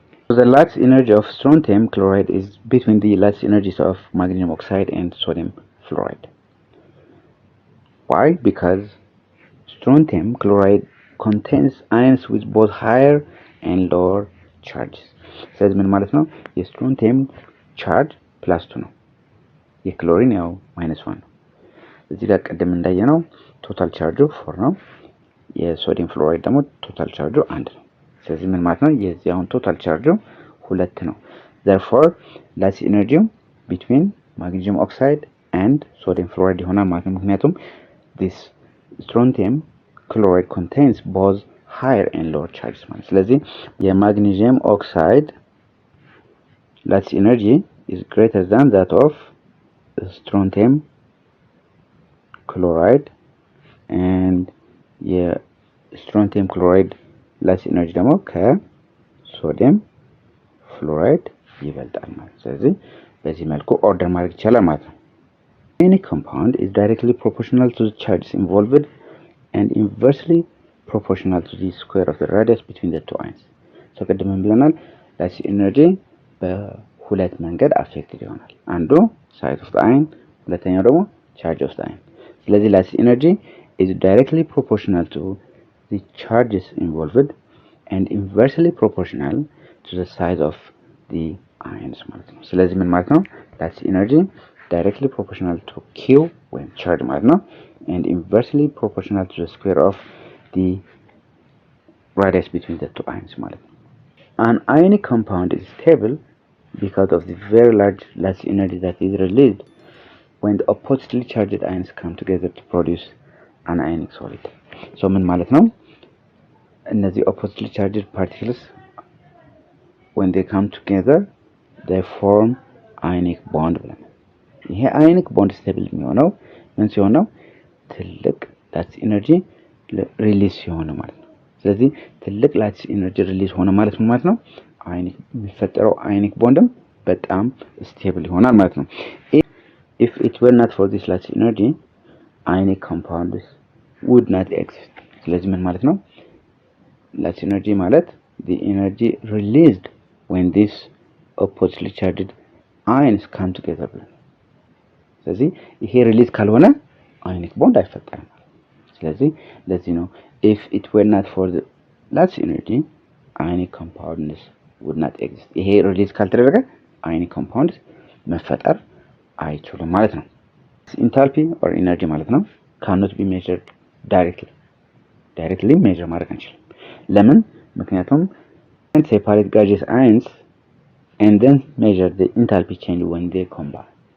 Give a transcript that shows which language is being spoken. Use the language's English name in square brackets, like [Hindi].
[English] So the lattice energy of strontium chloride is between the lattice energies of magnesium oxide and sodium fluoride. Why? Because strontium chloride contains ions with both higher and lower charges. [Amharic] ስለዚህ ምን ማለት ነው? የስትሮንቲየም ቻርጅ +2 ነው። የክሎሪን ያው -1 ነው። እዚህ ጋር ቀደም እንዳየነው ቶታል ቻርጁ 4 ነው። የሶዲየም ፍሎራይድ ደግሞ ቶታል ቻርጁ 1 ነው። ስለዚህ ምን ማለት ነው? የዚህ አሁን ቶታል ቻርጁ 2 ነው። [English] therefore lattice energy between magnesium oxide and sodium fluoride [Amharic] ይሆናል ማለት ነው። ምክንያቱም [English] this strontium chloride contains both higher and lower charges [Amharic] ማለት። ስለዚህ የማግኔዥየም ኦክሳይድ [English] lattice energy is greater than that of strontium chloride and የstrontium chloride lattice energy [Amharic] ደግሞ ከሶዲየም ፍሎራይድ ይበልጣል ማለት። ስለዚህ በዚህ መልኩ ኦርደር ማድረግ ይቻላል ማለት ነው። [English] Any compound is directly proportional to the charges involved and inversely proportional to the square of the radius between the two ions. So [Amharic] ቅድም ብለናል [English] lattice energy [Amharic] በሁለት መንገድ አፌክትድ ይሆናል። አንዱ [English] ሳይዝ ኦፍ ዘ አየን፣ [Amharic] ሁለተኛው ደግሞ [English] ቻርጅ ኦፍ ዘ አየን። ስለዚህ lattice energy is directly proportional to the charges involved and inversely proportional to the size of the ions [Amharic] ማለት ነው። ስለዚህ ምን ማለት ነው? [English] lattice energy directly proportional to Q [Amharic] ወይም [English] charge ማለት ነው and inversely proportional to the square of the radius between the two ions ማለት ነው። An ionic compound is stable because of the very large lattice energy that is released when the oppositely charged ions come together to produce an ionic solid. [Amharic] So ምን ማለት ነው? [English] እነዚህ oppositely charged particles when they come together they form ionic bond [Amharic] ብለናል። ይሄ [English] ionic bond stable [Amharic] የሚሆነው ምን ሲሆን ነው? ትልቅ [English] lattice energy [Amharic] ሪሊዝ ሲሆን ማለት ነው። ስለዚህ ትልቅ lattice energy ሪሊዝ ሆነ ማለት ምን ማለት ነው? [English] ionic [Amharic] የሚፈጠረው [English] ionic bondም [Amharic] በጣም [English] stable [Amharic] ይሆናል ማለት ነው። [English] If it were not for this lattice energy ionic compounds would not exist. [Amharic] ስለዚህ ምን ማለት ነው? [English] lattice energy [Amharic] ማለት [English] the energy released when these oppositely charged ions come together. [Amharic] ስለዚህ ይሄ ሪሊዝ ካልሆነ ionic bond አይፈጠርም። ስለዚህ ለዚህ ነው [English] if it were not for the lattice energy ionic compounds would not exist. [Amharic] ይሄ ሪሊዝ ካልተደረገ [English] ionic compounds [Amharic] መፈጠር አይችሉም ማለት ነው። [English] enthalpy or energy [Amharic] ማለት ነው [English] cannot be measured directly measure [Amharic] ማድረግ አንችልም። ለምን? ምክንያቱም [English] separate gaseous ions and then measure the enthalpy change when they combine.